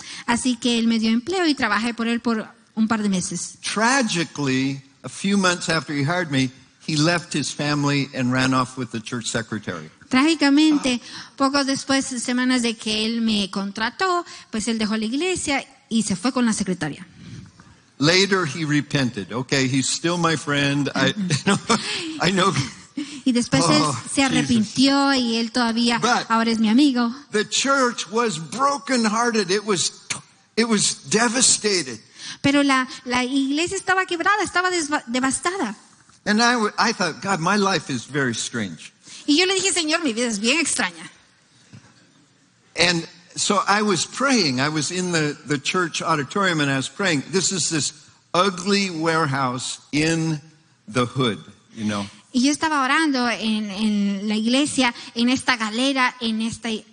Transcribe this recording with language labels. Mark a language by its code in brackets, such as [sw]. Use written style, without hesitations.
[es] así que él me dio empleo y trabajé por él por un par de meses. [en] Tragically, a few months after he hired me, he left his family and ran off with the church secretary. [es] Trágicamente, pocos después, semanas de que él me contrató, pues él dejó la iglesia y se fue con la secretaria. [en] Later, he repented. Okay, he's still my friend. I know. [es] Y después Oh, él se arrepintió y él todavía [en] But- [es] ahora es mi amigo. [en] The church was brokenhearted. It was devastated. [es] Pero la iglesia estaba quebrada, estaba devastada. [en] And I thought, God, my life is very strange. [es] Y yo le dije, Señor, mi vida es bien extraña. [en] And so I was praying. I was in the church auditorium and I was praying. This is this ugly warehouse in the hood, you know. [es] Y yo estaba orando en la iglesia, en esta galera, en este